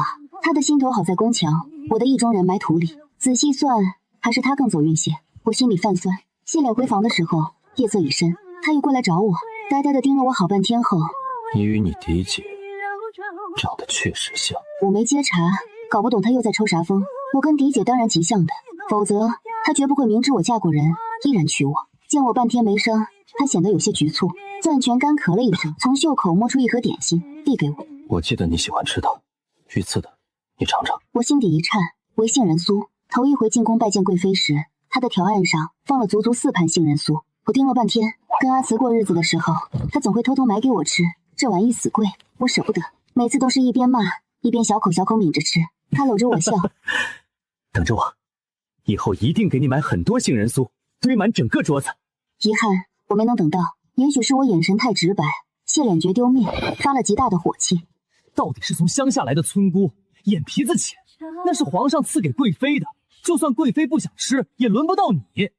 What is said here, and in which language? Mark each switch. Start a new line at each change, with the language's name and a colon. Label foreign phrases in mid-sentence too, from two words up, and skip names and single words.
Chinese: 他的心頭好在宮牆，我的意中人埋土裡。仔細算，還是他更走運些。我心裡泛酸。謝臉回房的時候，夜色已深，他又過來找我，呆呆地盯了我好半天後，你與你嫡姐長得確實像。我沒接茬，搞不懂他又在抽啥風。我跟嫡姐當然極像的，否則他絕不會明知我嫁過人，依然娶我。見我半天沒聲，他顯得有些局促，攥拳乾咳了一聲，從袖口摸出一盒點心遞給我。我記得你喜歡吃的，御賜的，你嘗嘗。我心底一顫，為杏仁酥。頭一回進宮拜見貴妃時，他的條案上放了足足4盤杏仁酥。我盯了半天，跟阿慈過日子的時候，他總會偷偷買給我吃。這玩意死貴，我捨不得，每次都是一邊罵一邊小口小口抿着吃。他摟着我笑，等着我，以後一定給你買很多杏仁酥，堆滿整個桌子。遺憾，我沒能等到。也許是我眼神太直白，謝臉絕丟面，發了極大的火氣。到底是從鄉下來的村姑，眼皮子淺，那是皇上賜給貴妃的，就算貴妃不想吃，也輪不到你。